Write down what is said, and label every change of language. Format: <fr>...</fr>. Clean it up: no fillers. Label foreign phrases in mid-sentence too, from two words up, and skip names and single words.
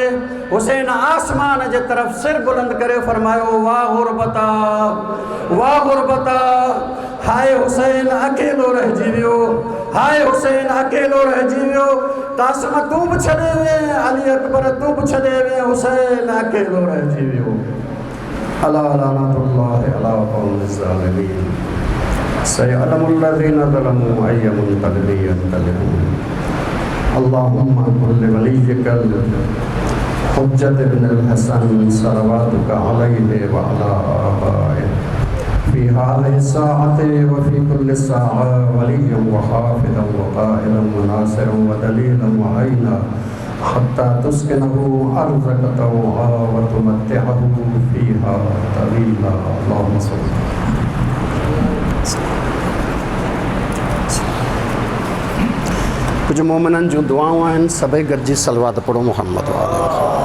<sd>हुसैन आसमान जे तरफ़ सिर बुलंद करे फरमायो, वाह गुरबता, वाह गुरबता, हाय हुसैन अकेलो रहिजी वियो, हाय हुसैन अकेलो रहिजी वियो। क़ासिम तूं बि छॾे वे, अली अकबर तूं बि छॾे वे, हुसैन अकेलो रहिजी वियो।</sd> <ar>ألا لعنة الله على القوم الظالمين، سيعلم الذين ظلموا أي منقلب ينقلبون. اللهم كن لوليك الحجة ابن الحسن صلواتك عليه وعلى آبائه في هذه الساعة وفي كل ساعة وليا وحافظا وقائدا وناصرا ودليلا وعينا حتى تسكنه أرضك طوعا وتمتعه فيها طويلا. اللهم صل.</ar> <sd>कुछ मोमिनन जूं दुआऊं आहिनि, सभई गॾिजी सलवात पढ़ो मोहम्मद वाले।</sd>